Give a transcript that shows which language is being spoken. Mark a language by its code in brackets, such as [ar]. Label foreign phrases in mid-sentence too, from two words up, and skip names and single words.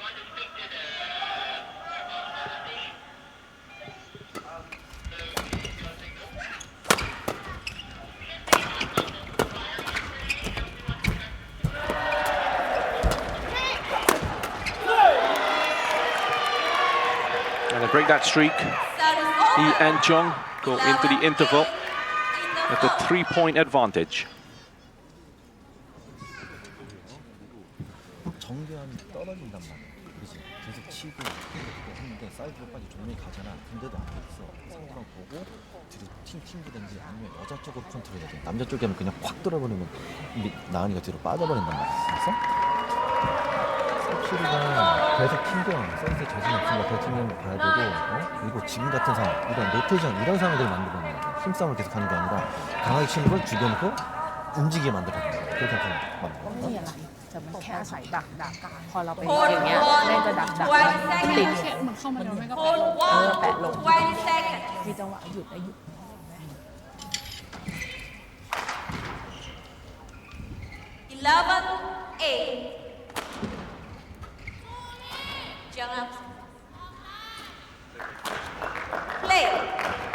[en] And they break that streak. Lee and Jong go into the interval with a 3-point advantage. [ko] 정교함이 떨어진단 말이야. 그렇지. 계속 치고 했는데 사이드로까지 종료이 가잖아. 근데도 안 됐어. 상대방 보고 뒤로 튕기든지 아니면 여자 쪽으로 컨트롤해야 돼. 남자 쪽에는 그냥 확 들어버리면 나은이가 뒤로 빠져버린단 말이야. 그래서 섭실이가 계속 튕겨. 서비스에 자신 없으니까 더 튕기는 거 봐야 되고, 그리고 지금 같은 상황, 이런 로테이션 이런 상황들을 만들어야 돼. 힘싸움을 계속 하는 게 아니라 강하게 치는 걸 죽여놓고 움직이게 만들어야 돼. 그렇게 만들어. [th] จะมันแค่อาศัยดักพอเราไปอย่างเงี้ยแม่จะดักติดมันเข้ามาแล้วแม่ก็แปะลงมีจังหวะหยุดได้หยุด [en] 11-8 Jong play.